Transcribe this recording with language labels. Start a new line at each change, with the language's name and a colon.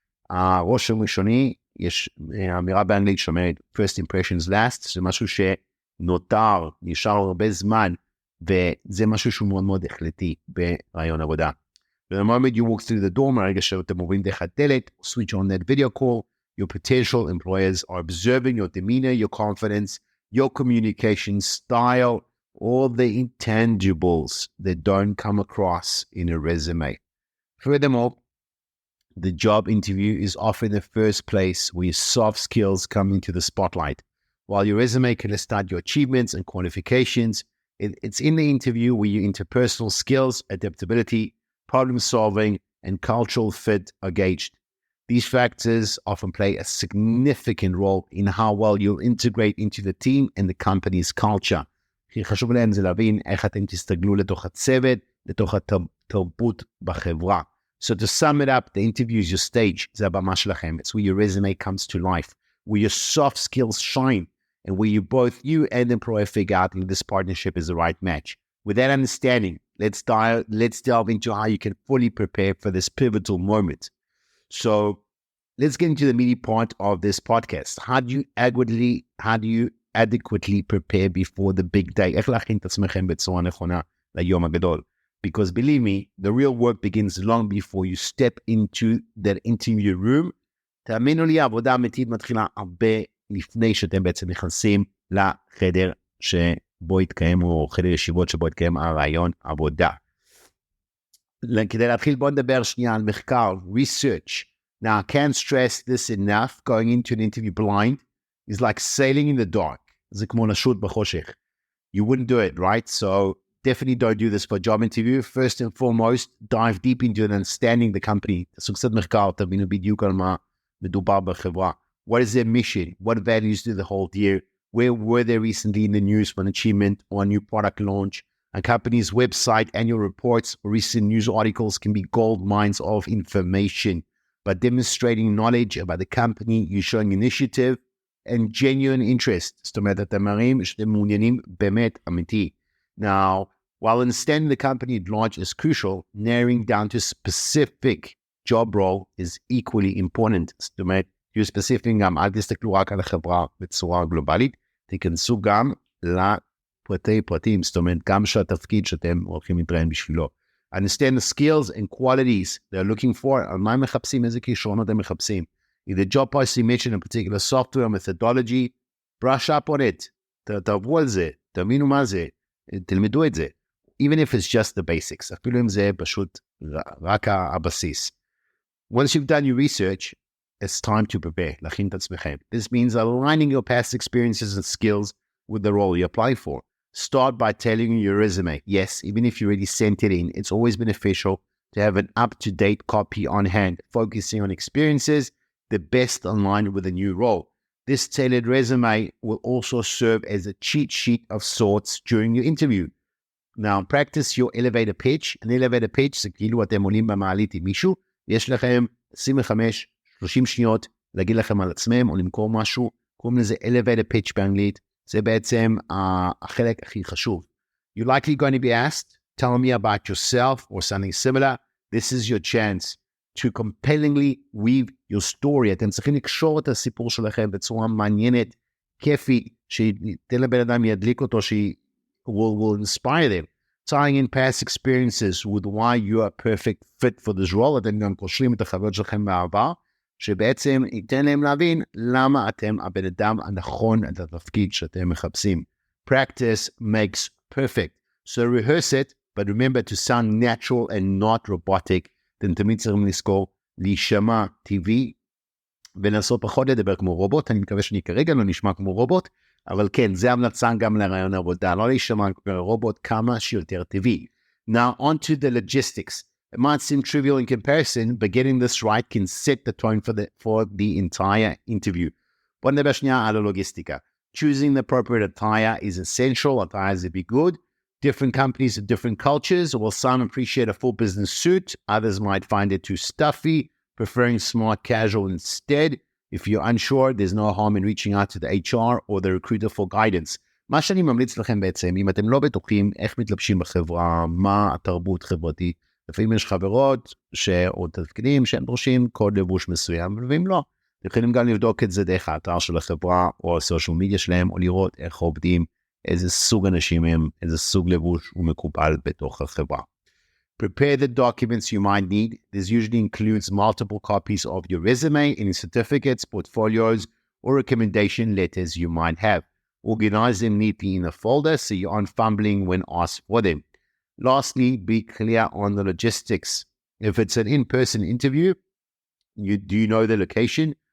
Hebrew: רושם ראשוני, יש אמירה באנגלית שאומרת,
English: first impressions last,
Hebrew: זה משהו שנותר, נשאר הרבה זמן, וזה משהו שהוא מאוד מאוד החלטי ברעיון עבודה.
English: The moment you walk through the door,
Hebrew: מהרגע שאתם עוברים דרך הדלת,
English: switch on that video call, your potential employers are observing your demeanor, your confidence, your communication style, all the intangibles that don't come across in a resume. Furthermore, the job interview is often the first place where your soft skills come into the spotlight. While your resume can list out your achievements and qualifications, it's in the interview where your interpersonal skills, adaptability, problem solving, and cultural fit are gauged. These factors often play a significant role in how well you'll integrate into the team and the company's culture.
Hebrew: חשוב להם זה להבין איך אתם תסתגלו לתוך הצוות, לתוך התרבות בחברה.
English: So to sum it up, the interview is your stage.
Hebrew: זה הבמה שלכם.
English: It's where your resume comes to life, where your soft skills shine, and where you and the employer figure out if this partnership is the right match. With that understanding, let's delve into how you can fully prepare for this pivotal moment. So let's get into the meaty part of this podcast. How do you adequately prepare before the big day?
Hebrew: איך להכין את עצמכם בצורה נכונה ליום הגדול?
English: Because believe me, the real work begins long before you step into that interview room.
Hebrew: תאמינו לי, העבודה האמיתית מתחילה הרבה לפני שאתם בעצם נכנסים לחדר שבו יתקיים, או חדר ישיבות שבו יתקיים הרעיון עבודה. כדי להתחיל, בואו נדבר שנייה על מחקר, research.
English: Now, I can't stress this enough. Going into an interview blind is like sailing in the dark.
Hebrew: זה כמו לשלוט בחושך.
English: You wouldn't do it, right? So definitely don't do this for a job interview. First and foremost, dive deep into understanding the company.
Hebrew: תעשו קצת מחקר, תבינו בדיוק על מה מדובר בחברה.
English: What is their mission? What values do they hold dear? Where were they recently in the news for an achievement or a new product launch? A company's website, annual reports, or recent news articles can be gold mines of information. By demonstrating knowledge about the company, you're showing initiative and genuine interest.
Hebrew: זאת אומרת, אתם מראים שאתם מעוניינים באמת אמיתי.
English: Now, while understanding the company at large is crucial, narrowing down to a specific job role is equally important.
Hebrew: זאת אומרת, תהיו ספציפיים גם, אל תסתכלו רק על החברה בצורה גלובלית, תיכנסו גם לפרטי פרטים, זאת אומרת, גם שהתפקיד שאתם הולכים להתראיין בשבילו.
English: Understand the skills and qualities they're looking for,
Hebrew: על מה הם מחפשים,
English: איזה כישרונות הם מחפשים. If the job posting mentioned a particular software methodology, brush up on it.
Hebrew: תעברו על זה, תבינו מה זה, תלמדו את זה.
English: Even if it's just the basics,
Hebrew: אפילו אם זה פשוט רק הבסיס.
English: Once you've done your research, it's time to prepare,
Hebrew: להכין את עצמכם.
English: This means aligning your past experiences and skills with the role you apply for. Start by tailoring your resume. Yes, even if you already sent it in, it's always beneficial to have an up-to-date copy on hand, focusing on experiences the best aligned with the new role. This tailored resume will also serve as a cheat sheet of sorts during your interview. Now, practice your elevator pitch.
Hebrew: An elevator pitch זה כאילו אתם עולים במעלית עם מישהו, יש לכם 25-30 שניות להגיד לכם על עצמם או למכור משהו, קוראים לזה elevator pitch באנגלית. זה בעצם החלק הכי חשוב.
English: You're likely going to be asked, tell me about yourself or something similar. This is your chance to compellingly weave your story.
Hebrew: אתם צריכים לקשור את הסיפור שלכם בצורה מעניינת, כיפית, שתן לבן אדם ידליק אותו,
English: will inspire them. Tying in past experiences with why you are a perfect fit for this role.
Hebrew: אתם גם קושרים את החוויות שלכם בעבר, שבעצם ייתן להם להבין למה אתם הבן אדם הנכון את התפקיד שאתם מחפשים.
English: Practice makes perfect. So rehearse it, but remember to sound natural and not robotic.
Hebrew: אתם תמיד צריכים לזכור להישמע טבעי, ולנסות פחות לדבר כמו רובוט. אני מקווה שאני כרגע לא נשמע כמו רובוט, אבל כן, זה המלצה גם לרעיון העבודה, לא להישמע כמו רובוט, כמה שיותר טבעי.
English: Now, on to the logistics. It might seem trivial in comparison, but getting this right can set the tone for the entire interview.
Hebrew: בוא נדבר שנייה על הלוגיסטיקה.
English: Choosing the appropriate attire is essential. Attire is to be good. Different companies have different cultures. While some appreciate a full business suit, others might find it too stuffy, preferring smart casual instead. If you're unsure, there's no harm in reaching out to the HR or the recruiter for guidance.
Hebrew: מה שאני ממליץ לכם בעצם, אם אתם לא בטוחים איך מתלבשים בחברה, מה התרבות חברתית, לפעמים יש חברות או תפקידים שהם דורשים קוד לבוש מסוים, ואם לא, אתם יכולים גם לבדוק את זה דרך האתר של החברה או הסושיאל מדיה שלהם, או לראות איך עובדים, איזה סוג אנשים הם, איזה סוג לבוש הוא מקובל בתוך החברה.
English: Prepare the documents you might need. This usually includes multiple copies of your resume, any certificates, portfolios, or recommendation letters you might have. Organize them neatly in a folder so you aren't fumbling when asked for them. Lastly, be clear on the logistics. If it's an in-person interview, do you know the location?